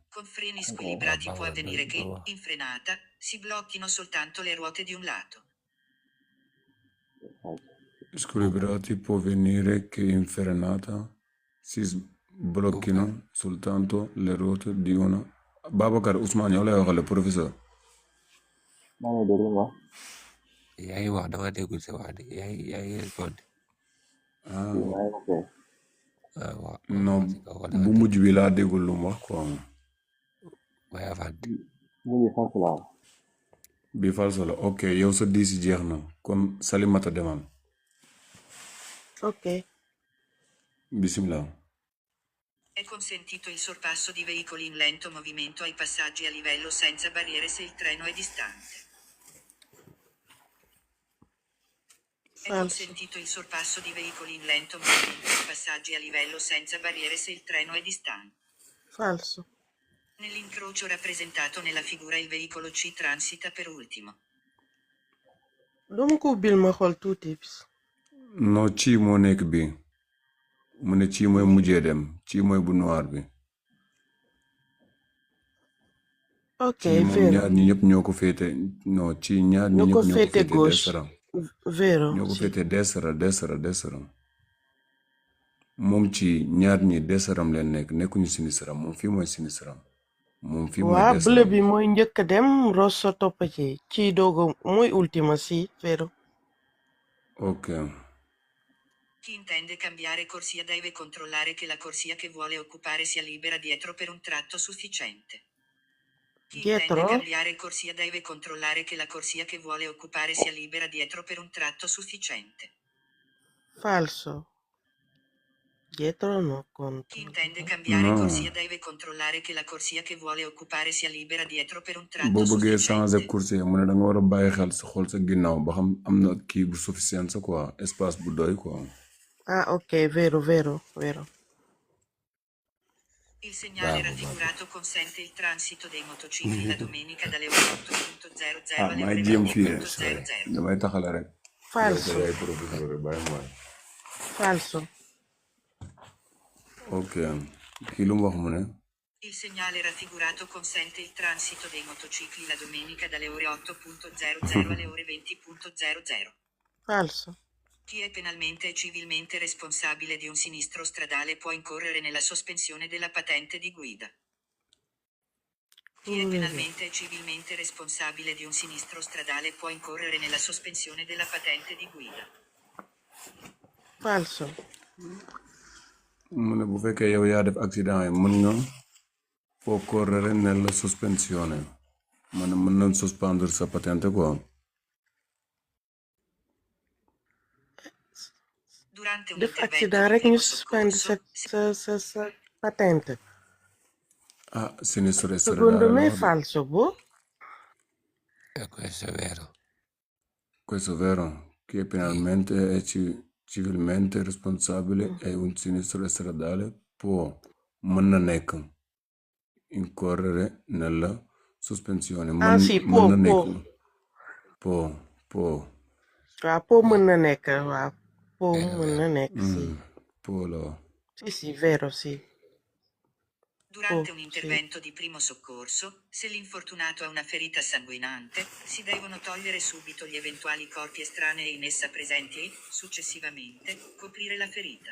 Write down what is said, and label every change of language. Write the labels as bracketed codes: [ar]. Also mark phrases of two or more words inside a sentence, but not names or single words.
[it] Con freni squilibrati può avvenire che, in frenata, si blocchino soltanto le ruote di un lato. Squilibrati può avvenire che in frenata si blocchino soltanto le ruote di una. [wo] Babacar Ousmane yow lay waxal professeur. yaa ngi wax dama déggul sa wax de yaa ngi répondre. Ah, waaw non, bu mujj bi laa déggul lu mu wax quoi. mooy avanti. Bi falso la ok yow sa diisi jeex na kon Salimata demal. Ok. Bismillah. [it] È consentito il sorpasso di veicoli in lento movimento ai passaggi a livello senza barriere se il treno è distante. È consentito il sorpasso di veicoli in lento movimento ai passaggi a livello senza barriere se il treno è distante. Falso. Nell'incrocio rappresentato nella figura il veicolo C transita per ultimo. [wo] Dama ko bil ma xool tuuti. No ci moo nekk bi mu ne ci mooy mujjee dem ci mooy bu noir bi. Ok, ci moom ñaar ñi ñëpp ñoo ko féete non ci ñaar ñi ñëpp ñoo ko féete desara. [it] Vero. [wo] ñoo ko féete desara. moom ci ñaar ñi desaram leen nekk nekkuñu sinisaram moom fii mooy sinisaram. moom fii mooy waa desaram. bleu bi mooy njëkk a dem rosso topp ci dogo mooy [it] ultima sì, vero. [wo] Ok. [it] Chi intende cambiare corsia deve controllare che la corsia che vuole occupare sia libera dietro per un tratto sufficiente. Chi intende cambiare corsia deve controllare che la corsia che vuole occupare sia libera dietro per un tratto sufficiente. Falso. Dietro no conto. Chi intende cambiare corsia deve controllare che la corsia che vuole occupare sia libera dietro per un tratto [wo] boo bëggee [it] sufficiente. [fr] changer course [wo] mu ne da nga war a bàyyi xel sa xool sa ginnaaw ba xam am na kii bu suffisant sa quoi espace bu doy quoi. [it] Ah ok, vero. Il segnale raffigurato consente il transito dei motocicli la domenica dalle ore 8.00 alle ore 20.00. [wo] damay taxale rek. [it] Falso. [wo] Ok kii lu mu wax mu ne. [it] Il segnale raffigurato consente il transito dei motocicli la domenica dalle ore 8.00 alle ore 20.00. Falso. Chi è penalmente e civilmente responsabile di un sinistro stradale può incorrere nella sospensione della patente di guida. Chi è penalmente e civilmente responsabile di un sinistro stradale può incorrere nella sospensione della patente di guida. Falso. [wo] mu ne bu fekkee yow yaa def accident yi mën nga [it] può correre nella sospensione [wo] maanaam mën na suspendre sa patente quoi. [it] Durante un [wo] Def [it] intervento [wo] accident [it] di [wo] rek [it] primo [wo] ñu suspendre [it] soccorso, [wo] sa patente. [it] Ah, sinistro Secondo me è stradale. falso, boh. Questo è vero. Questo è vero. Chi è penalmente e civilmente responsabile è un sinistro stradale può, [wo] mën na nekk, [it] incorrere nella sospensione. Ah sì, [wo] Mën na [it] può. [wo] nekk. Può. Ah, può mën na nekk, waaw. Può mën na nekk, [it] sì. Può la. Sì, vero, sì. Durante un intervento di primo soccorso, se l'infortunato ha una ferita sanguinante, si devono togliere subito gli eventuali corpi estranei in essa presenti e, successivamente, coprire la ferita.